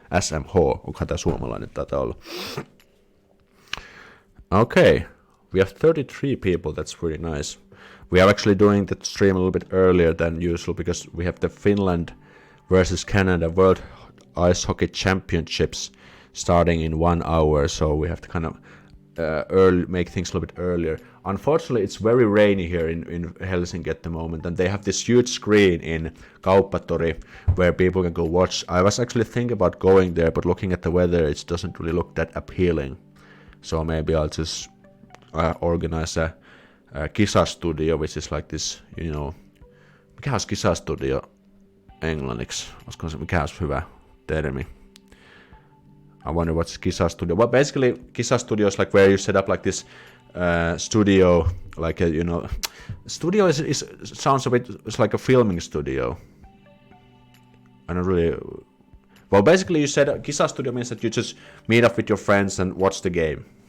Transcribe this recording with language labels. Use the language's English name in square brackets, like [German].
[Finnish] SM Ho, onkohan tää suomalainen taitaa olla. [English] Okay, we have 33 people, that's pretty nice. We are actually doing the stream a little bit earlier than usual because we have the Finland versus Canada World Ice Hockey Championships starting in 1 hour, so we have to kind of make things a little bit earlier. Unfortunately, it's very rainy here in Helsinki at the moment, and they have this huge screen in Kauppatori where people can go watch. I was actually thinking about going there, but looking at the weather, it doesn't really look that appealing. So maybe I'll just organize a kisastudio, which is like this, you know. [Finnish] Mikä olisi kisastudio englanniksi? Olisiko se mikä olisi hyvä termi? [English] I wonder what's Kisa Studio. Well, basically, Kisa Studio is like where you set up like this studio, like a, you know, studio is sounds a bit, it's like a filming studio. I don't really. Well, basically, you said Kisa Studio means that you just meet up with your friends and watch the game.